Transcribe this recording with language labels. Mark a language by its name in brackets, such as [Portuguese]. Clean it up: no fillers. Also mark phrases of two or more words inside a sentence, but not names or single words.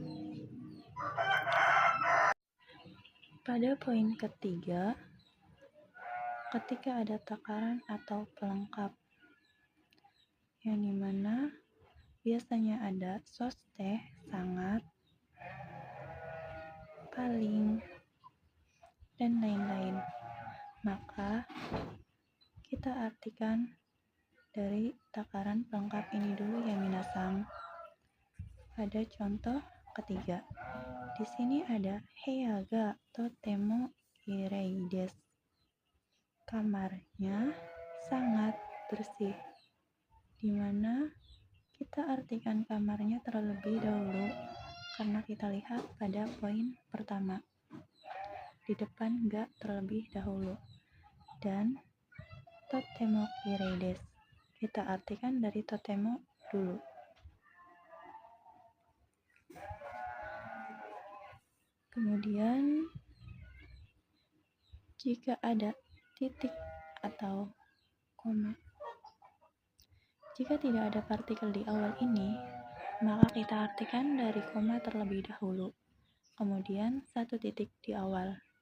[Indonesian] Pada poin ketiga, ketika ada takaran atau pelengkap, yang dimana biasanya ada soste, sangat, paling, dan lain-lain, maka kita artikan dari takaran pelengkap ini dulu ya minasang. Pada contoh ketiga, di sini ada [Japanese] 部屋がとても綺麗です, [Indonesian] kamarnya sangat bersih, dimana kita artikan kamarnya terlebih dahulu karena kita lihat pada poin pertama, di depan ga terlebih dahulu, dan [Japanese] とても綺麗です [Indonesian] kita artikan dari totemo dulu. Kemudian jika ada titik atau koma, jika tidak ada partikel di awal ini, maka kita artikan dari koma terlebih dahulu, kemudian satu titik di awal.